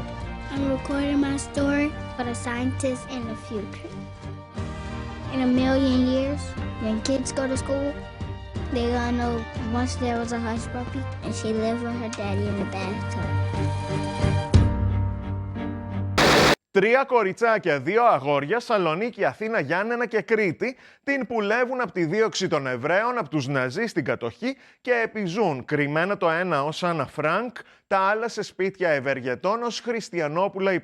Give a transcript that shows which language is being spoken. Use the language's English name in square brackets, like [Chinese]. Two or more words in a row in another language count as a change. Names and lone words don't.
[English] I'm recording my story for the scientists in the future. In a million years, when kids go to school, they're gonna know once there was a hush puppy and she lived with her daddy in the bathtub. [Greek] 3 κοριτσάκια, 2 αγόρια, Σαλονίκη, Αθήνα, Γιάννενα και Κρήτη, την πουλεύουν από τη δίωξη των Εβραίων, από τους Ναζί στην κατοχή και επιζούν, κρυμμένα το ένα ως Άννα Φρανκ, τα άλλα σε σπίτια ευεργετών ως χριστιανόπουλα υποτίθεται.